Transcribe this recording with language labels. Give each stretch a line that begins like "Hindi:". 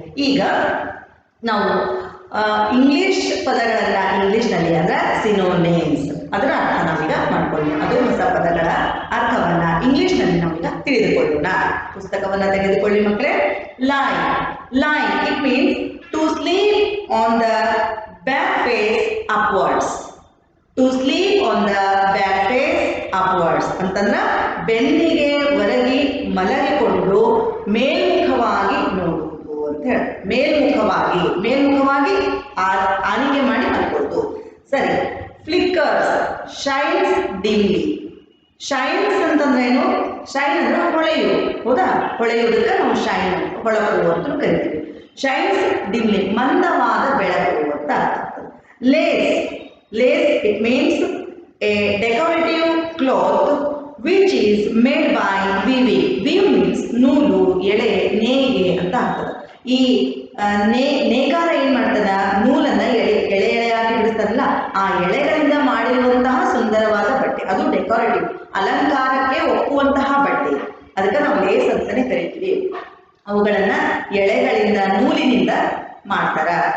Kannada: ಈಗ ನಾವು ಇಂಗ್ಲಿಷ್ ಪದಗಳನ್ನ ಇಂಗ್ಲಿಷ್ನಲ್ಲಿ ಅಂದ್ರೆ ಸಿನೋನೇಮ್ಸ್, ಅದರ ಅರ್ಥ ನಾವೀಗ ಮಾಡ್ಕೊಳ್ಳಿ. ಅದು ಹೊಸ ಪದಗಳ ಅರ್ಥವನ್ನ ಇಂಗ್ಲಿಷ್ನಲ್ಲಿ ನಾವೀಗ ತಿಳಿದುಕೊಳ್ಳೋಣ. ಪುಸ್ತಕವನ್ನ ತೆಗೆದುಕೊಳ್ಳಿ ಮಕ್ಕಳೇ. ಲೈ it means to
English: sleep on the back face upwards.
Kannada: To sleep on the back face upwards ಅಂತಂದ್ರೆ ಬೆನ್ನಿಗೆ ಒರಗಿ ಮಲಗಿಕೊಂಡು ಮೇಲ್ಮುಖವಾಗಿ ನೋಡುವುದು ಅಂತ ಹೇಳಿ. ಮೇಲ್ಮುಖವಾಗಿ ಆನಿಕೆ ಮಾಡಿ ಮಲ್ಕೊಳ್ಳೋದು. ಸರಿ.
English: Flickers shines dimly. Shines ಅಂತಂದ್ರೆ ಏನು?
Kannada: ಶೈನ್ ಅಂದ್ರೆ ಹೊಳೆಯುವುದು. ಹೌದಾ? ಹೊಳೆಯುವುದಕ್ಕೆ ನಾವು ಶೈನ್ ಹೊಳಪು ಅಂತ ಕರಿತೀವಿ. ಶೈನ್ಸ್ ಡಿಮ್ಲಿ ಮಂದವಾದ ಬೆಳಕು ಅಂತ ಅರ್ಥ.
English: Lace it means a decorative cloth which is made by weaving.
Kannada: weave means ನೂಲು, ಎಳೆ, ನೇಯ್ಗೆ ಅಂತ ಆಗ್ತದೆ. ಈ ನೇಕಾರ ಏನ್ ಮಾಡ್ತದ? ನೂಲನ್ನ ಎಳೆಯಾಗಿ ಬಿಡಿಸ್ತಾರಲ್ಲ, ಆ ಎಳೆಗಳಿಂದ ಮಾಡಿರುವಂತಹ ಸುಂದರವಾದ ಬಟ್ಟೆ, ಅದು ಡೆಕೋರೇಟಿವ್, ಅಲಂಕಾರಕ್ಕೆ ಒಪ್ಪುವಂತಹ ಬಟ್ಟೆ. ಅದಕ್ಕೆ ನಾವು ಲೇಸ್ ಅಂತಾನೆ ಕರಿತೀವಿ. ಅವುಗಳನ್ನ ಎಳೆಗಳಿಂದ, ನೂಲಿನಿಂದ ಮಾಡ್ತಾರ.